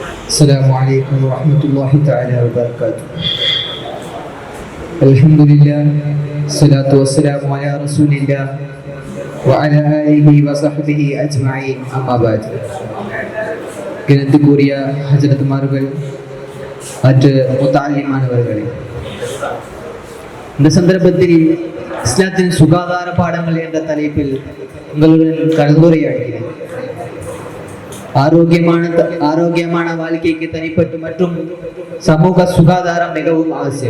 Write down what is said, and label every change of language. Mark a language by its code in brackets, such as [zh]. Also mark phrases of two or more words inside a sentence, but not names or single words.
[ar] السلام عليكم ورحمة الله تعالى وبركاته. الحمد لله الصلاة والسلام على رسول الله وعلى آله وصحبه أجمعين أما بعد. [ta] கிணத்து கூறிய ஹஜரத்மார்கள் மற்ற முத்தாலிமானவர்களே, இந்த சந்தர்ப்பத்தில் இஸ்லாத்தின் சுகாதார பாடங்கள் என்ற தலைப்பில் உங்களுடன் கலந்துரையாடுகிறேன். ஆரோக்கியமான வாழ்க்கைக்கு தனிப்பட்டு மற்றும் சமூக சுகாதாரம் மிகவும் அவசியம்.